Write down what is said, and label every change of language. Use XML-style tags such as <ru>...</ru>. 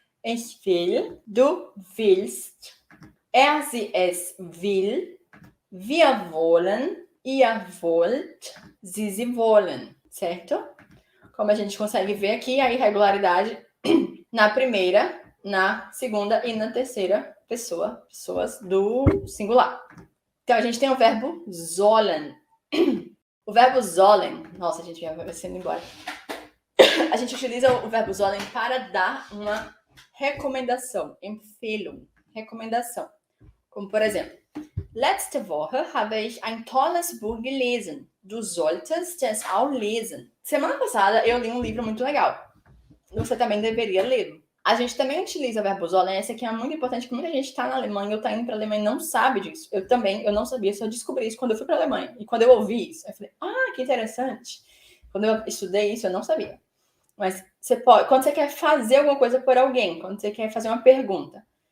<de>Ich will, du willst, sie, es will, wir wollen, ihr wollt, sie wollen, certo?</de> <pt>Como a gente consegue ver aqui, a irregularidade na primeira, na segunda e na terceira pessoa, pessoas do singular. Então, a gente tem o verbo sollen. O verbo sollen, nossa, a gente vai sendo embora. A gente utiliza o verbo sollen para dar uma recomendação, Empfehlung, recomendação. Como, por exemplo,</pt> <de>letzte Woche habe ich ein tolles Buch gelesen. Du solltest es auch lesen.</de> <pt>Semana passada eu li um livro muito legal. Você também deveria lê-lo. A gente também utiliza o verbo sollen. Esse aqui é muito importante, porque muita gente está na Alemanha ou está indo para a Alemanha e não sabe disso. Eu não sabia, só descobri isso quando eu fui para a Alemanha. E quando eu ouvi isso, eu falei, que interessante. Quando eu estudei isso, eu não sabia. Mas você pode, quando você quer fazer alguma coisa por alguém, quando você quer fazer uma pergunta.</pt>